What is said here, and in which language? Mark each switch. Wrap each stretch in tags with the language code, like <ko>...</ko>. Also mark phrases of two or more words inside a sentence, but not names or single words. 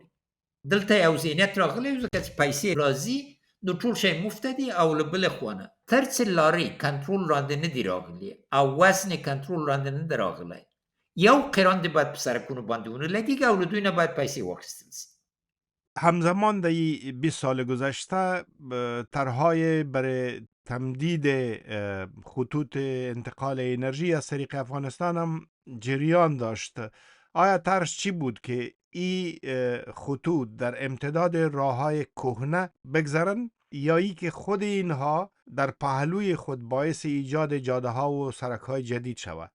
<ps>دلته یو ذهنیت راغلی ځکه چې پیسې راځي نو ټول شی مفته دي، او له بلې خوا نه تر څه لارې کنټرول لاندې نه دي راغلي او وزن کنټرول لاندې نه دی راغلی، یو قران دې باید په سرکونو باندې ونه لګېږي او له دوی نه باید پیسې واخیستل شي.</ps> <fa>همزمان در این 20 سال گذشته طرحهای برای تمدید خطوط انتقال انرژی از طریق افغانستان هم جریان داشت. آیا طرحش چی بود که این خطوط در امتداد راههای کهنه بگذرن یا ای که خود اینها در پهلوی خود باعث ایجاد جاده ها و سرک های جدید شود؟</fa>